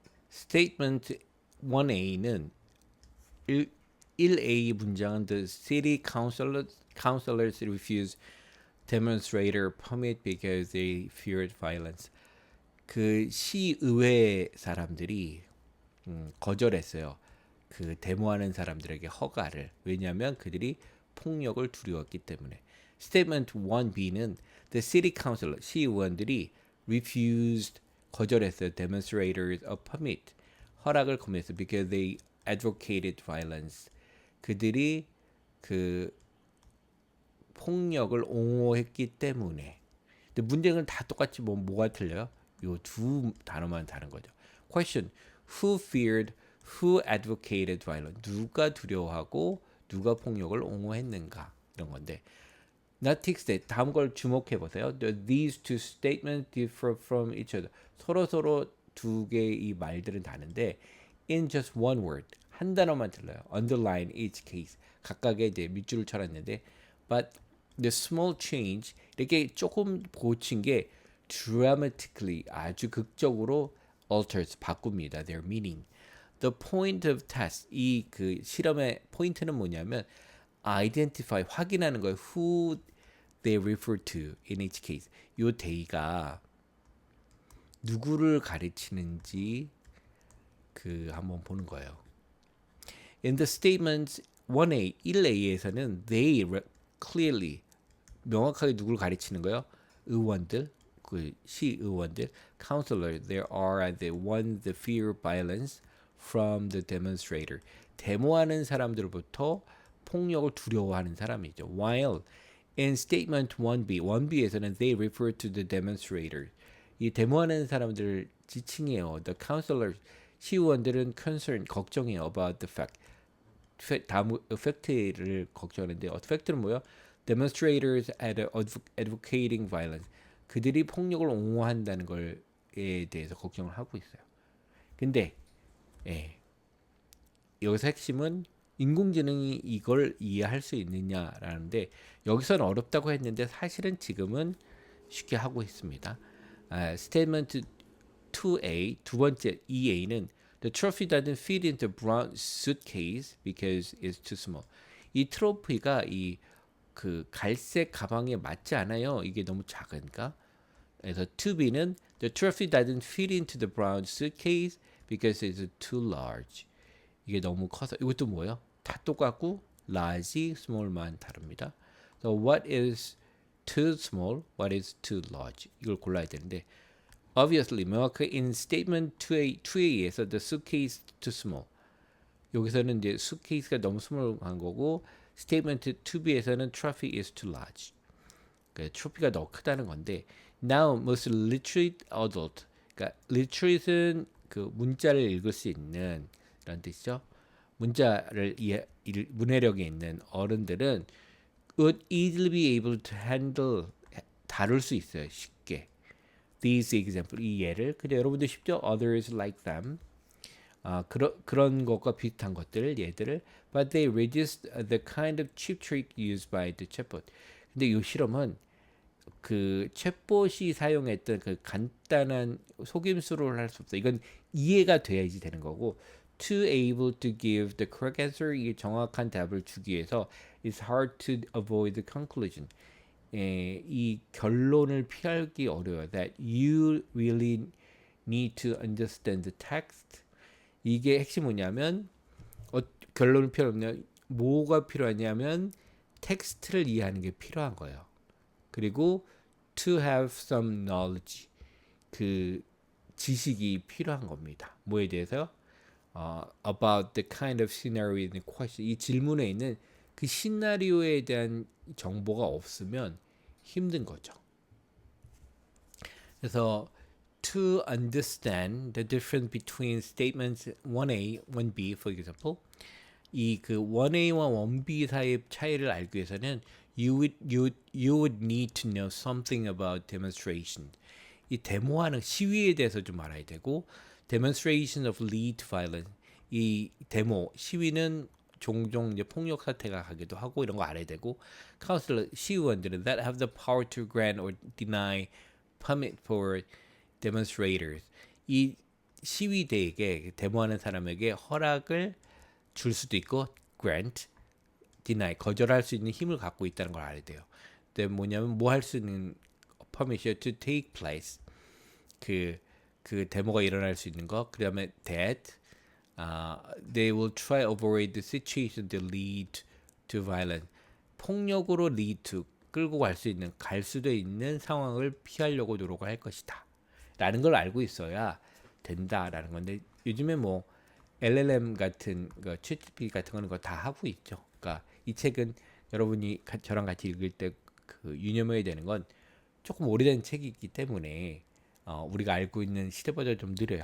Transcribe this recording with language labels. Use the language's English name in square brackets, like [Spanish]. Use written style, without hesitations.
[English] Statement [Korean] 1A는 1A 문장은 [English] The city councilors refuse demonstrator permit because they feared violence. [Korean] 그 시의회 사람들이 거절했어요. 그 데모하는 사람들에게 허가를. 왜냐하면 그들이 폭력을 두려웠기 때문에. [English] Statement 1B는 The city council, [Korean] 시의원들이 [English] refused, [Korean] 거절했어요. [English] Demonstrators a permit, [Korean] 허락을 거부했어요. [English] Because they advocated violence. [Korean] 그들이 그 폭력을 옹호했기 때문에. 근데 문제는 다 똑같지 뭐가 틀려요? 요 두 단어만 다른 거죠. [English] Question: Who feared? Who advocated violence? [Korean] 누가 두려워하고 누가 폭력을 옹호했는가? 이런 건데. [English] Notice that [Korean] 다음 걸 주목해 보세요. [English] These two statements differ from each other. [Korean] 서로 두 개의 이 말들은 다른데 [English] in just one word, [Korean] 한 단어만 틀려요. [English] Underline each case. [Korean] 각각의 이제 밑줄을 쳐놨는데 [English] but the small change, [Korean] 이렇게 조금 고친 게 [English] dramatically, [Korean] 아주 극적으로 [English] alters, [Korean] 바꿉니다. [English] Their meaning. The point of test, [Korean] 이 그 실험의 포인트는 뭐냐면 [English] identify, [Korean] 확인하는 거예요. [English] Who they refer to in each case. [Korean] 요 they가 누구를 가리치는지 그 한번 보는 거예요. [English] In the statements 1A, [Korean] 1A에서는 [English] they clearly, [Korean] 명확하게 누구를 가리치는 거예요? 의원들, 그 시의원들, [English] counselor, there are the ones that fear violence from the demonstrator. [Korean] 데모하는 사람들로부터 폭력을 두려워하는 사람이죠. [English] While in statement 1B, [Korean] 1B에서는 [English] they refer to the demonstrators. [Korean] 이 데모하는 사람들을 지칭해요. [English] The counselors, [Korean] 시의원들은 [English] concern, [Korean] 걱정해요 [English] about the fact. [Korean] 다음 팩트를 걱정하는데 팩트는 뭐예요? [English] Demonstrators advocating violence. [Korean] 그들이 폭력을 옹호한다는 걸에 대해서 걱정을 하고 있어요. 근데 여기서 핵심은 인공지능이 이걸 이해할 수 있느냐라는데 여기서는 어렵다고 했는데 사실은 지금은 쉽게 하고 있습니다. [English] Statement 2A, [Korean] 두 번째 2A는 [English] The trophy doesn't fit into brown suitcase because it's too small. [Korean] 이 트로피가 이 그 갈색 가방에 맞지 않아요. 이게 너무 작으니까. 그래서 2B는 [English] The trophy doesn't fit into the brown suitcase because it's too large. [Korean] 이게 너무 커서. 이것도 뭐예요? 다 똑같고 large, small만 다릅니다. [English] So what is too small? What is too large? [Korean] 이걸 골라야 되는데 [English] obviously, [Korean] 명확하게 [English] in statement [Korean] 2A에서 [English] the suitcase too small. [Korean] 여기서는 이제 suitcase가 너무 small한 거고 statement 2B에서는 [English] trophy is too large. [Korean] 그러니까 트로피가 너무 크다는 건데 [English] now most literate adult. [Korean] 그러니까 literate은 그 문자를 읽을 수 있는 이런 뜻이죠. 문자를 문해력이 있는 어른들은 [English] would easily be able to handle, [Korean] 다룰 수 있어요. 쉽게. [English] These example, [Korean] 이 예를. 근데 여러분들 쉽죠? [English] Others like them. [Korean] 그런 것과 비슷한 것들, 예들을. [English] But they resist the kind of cheap trick used by the chatbot. [Korean] 근데 이 실험은 그 챗봇이 사용했던 그 간단한 속임수를 할 수 없어. 이건 이해가 돼야지 되는 거고. [English] To able to give the correct answer, [Korean] 이 정확한 답을 주기 위해서 [English] it's hard to avoid the conclusion. [Korean] 이 결론을 피하기 어려워요. [English] That you really need to understand the text. [Korean] 이게 핵심 뭐냐면 결론을 필요하냐, 뭐가 필요하냐면 텍스트를 이해하는 게 필요한 거예요. 그리고 [English] to have some knowledge, [Korean] 그 지식이 필요한 겁니다. 뭐에 대해서요? [English] About the kind of scenario in question. [Korean] 이 질문에 있는 그 시나리오에 대한 정보가 없으면 힘든 거죠. [English] 그래서 to understand the difference between statements 1A, 1B, for example, [Korean] 이 그 1A와 1B 사이의 차이를 알기 위해서는 [English] you would need to know something about demonstration. [Korean] 이 데모하는 시위에 대해서 좀 알아야 되고, [English] demonstration of lead to violence. [Korean] 이 데모 시위는 종종 이제 폭력 사태가 가기도 하고 이런 거 알아야 되고, 카운슬러 시의원들은 [English] that have the power to grant or deny permit for demonstrators. [Korean] 이 시위대에게 데모하는 사람에게 허락을 줄 수도 있고 grant, deny 거절할 수 있는 힘을 갖고 있다는 걸 알아야 돼요. 근데 뭐냐면 뭐 할 수 있는 [English] permission to take place [Korean] 그 데모가 일어날 수 있는 거. [English] 그다음에 that they will try avoid the situation that lead to violence. [Korean] 폭력으로 [English] lead to [Korean] 끌고 갈 수도 있는 상황을 피하려고 노력을 할 것이다. 라는 걸 알고 있어야 된다라는 건데 요즘에 뭐 LLM 같은 거, GPT 같은 거는 거 다 하고 있죠. 그러니까 이 책은 여러분이 저랑 같이 읽을 때 그 유념해야 되는 건 조금 오래된 책이기 때문에 우리가 알고 있는 시대보다 좀 느려요.